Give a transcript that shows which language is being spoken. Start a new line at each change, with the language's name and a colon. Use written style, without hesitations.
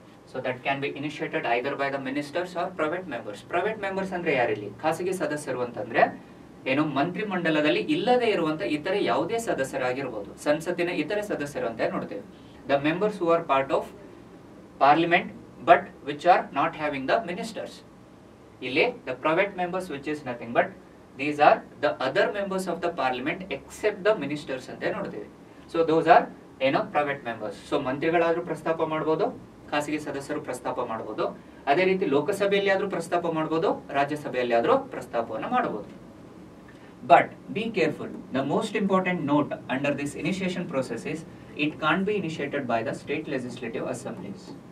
English: So that can be initiated either by the ministers or private members.
Kannada: Private members ಅಂದ್ರೆ ಯಾರಿಲ್ಲಿ? ಖಾಸಗಿ ಸದಸ್ಯರು ಅಂತಂದ್ರೆ ಮಂತ್ರಿ ಮಂಡಲದಲ್ಲಿ ಇಲ್ಲದೆ ಇರುವಂತ ಇತರೆ ಯಾವುದೇ ಸದಸ್ಯರಾಗಿರ್ಬೋದು, ಸಂಸತ್ತಿನ ಇತರೆ ಸದಸ್ಯರು ಅಂತ ನೋಡ್ತೇವೆ.
English: The members who are part of parliament but which are not having the ministers. ಇಲ್ಲಿ the private members which is nothing but these are the other members of the parliament except the ministers
Kannada: ಅಂತ ನೋಡ್ತೀವಿ. So
English: those are private members.
Kannada: So ಮಂತ್ರಿಗಳಾದ್ರೂ ಪ್ರಸ್ತಾಪ ಮಾಡಬಹುದು, ಖಾಸಗಿ ಸದಸ್ಯರು ಪ್ರಸ್ತಾಪ ಮಾಡಬಹುದು. ಅದೇ ರೀತಿ ಲೋಕಸಭೆಯಲ್ಲಿ ಆದ್ರೂ ಪ್ರಸ್ತಾಪ ಮಾಡಬಹುದು, ರಾಜ್ಯಸಭೆಯಲ್ಲಿ ಆದ್ರೂ ಪ್ರಸ್ತಾಪವನ್ನು ಮಾಡಬಹುದು.
English: But be careful, the most important note under this initiation process is it can't be initiated by the state legislative assemblies.